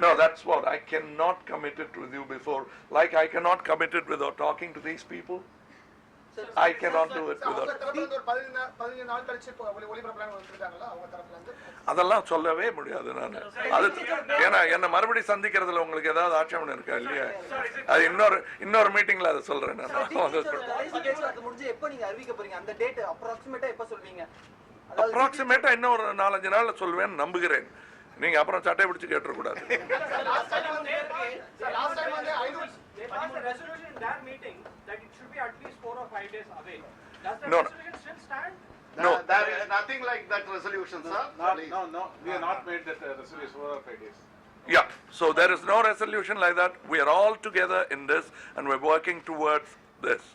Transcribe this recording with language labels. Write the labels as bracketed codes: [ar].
[en] No, that's what I cannot commit it with you before. Like I cannot commit it without talking to these people. I cannot do it [ta] அவங்க [en] without. [ta] தரப்புல இருந்து ஒரு 15 நாள் கழிச்சு ஒளிபரப்பலாம்னு வந்திருக்காங்கல்ல அவங்க தரப்புல இருந்து. அதெல்லாம் சொல்லவே முடியாது நான். அது ஏன்னா என்ன மறுபடியும் சந்திக்கிறதுல உங்களுக்கு ஏதாவது ஆட்சேபணம் இருக்கா இல்லையா? அது இன்னொரு மீட்டிங்ல அதை சொல்றேன் நான். அது முடிஞ்சு எப்போ நீங்க அறிவிக்க போறீங்க? அந்த [en] date அப்ராக்ஸிமேட்டா [ta] எப்போ சொல்வீங்க? [en] அப்ராக்சிமேட்டா [ta] இன்னும் ஒரு 4-5 நாள்ல சொல்வேன் நம்புகிறேன். நீங்க அப்புறம் சட்டை பிடிச்சு கேட்டக்கூடாது. [en] last time [ta] வந்து 500 [en] They passed a resolution in that meeting that it should be at least 4 or 5 days away. Does that No. resolution still stand? No. There is nothing like that resolution, sir. No, we have not made that resolution 4 or 5 days. Yeah, so there is no resolution like that. We are all together in this and we're working towards this.